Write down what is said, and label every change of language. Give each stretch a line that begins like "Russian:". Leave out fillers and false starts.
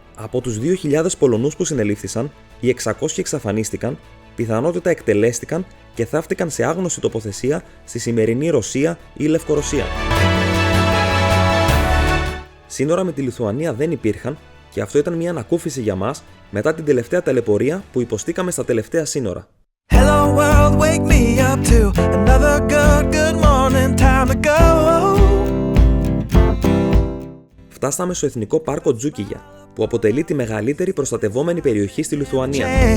Greek: Από τους 2.000 Πολωνούς που συνελήφθησαν, οι 600 εξαφανίστηκαν, πιθανότητα εκτελέστηκαν και θαύτηκαν σε άγνωστη τοποθεσία στη σημερινή Ρωσία ή Λευκορωσία. Σύνορα με τη Λιθουανία δεν υπήρχαν και αυτό ήταν μια ανακούφιση για μας μετά την τελευταία ταλαιπωρία που υποστήκαμε στα τελευταία σύνορα.
English: Hello world, wake me up to another good morning, time to go.
Greek: Φτάσαμε στο Εθνικό Πάρκο Τζούκιγια, που αποτελεί τη μεγαλύτερη προστατευόμενη περιοχή στη Λιθουανία.